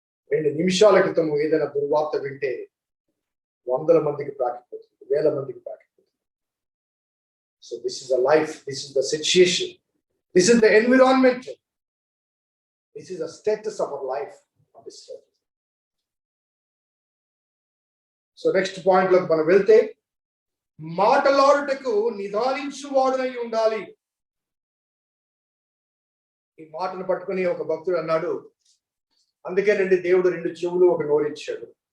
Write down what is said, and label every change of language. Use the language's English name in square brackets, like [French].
[Telugu] 2 నిమిషాల క్రితం ఏదైనా దుర్వార్త వింటే 100 మందికి ప్రాకిపోతుంది, 1000 మందికి ప్రాకిపోతుంది. [English] So this is the life, this is the situation, this is the environment, this is the status of our life on this earth. So next point [Telugu] లోకి మనం వెళ్తే, మాటలాడుటకు నిదానించువాడునై ఉండాలి. ఈ మాటను పట్టుకుని ఒక భక్తుడు అన్నాడు, అందుకేనండి దేవుడు 2 చెవులు 1 నోరు ఇచ్చాడు.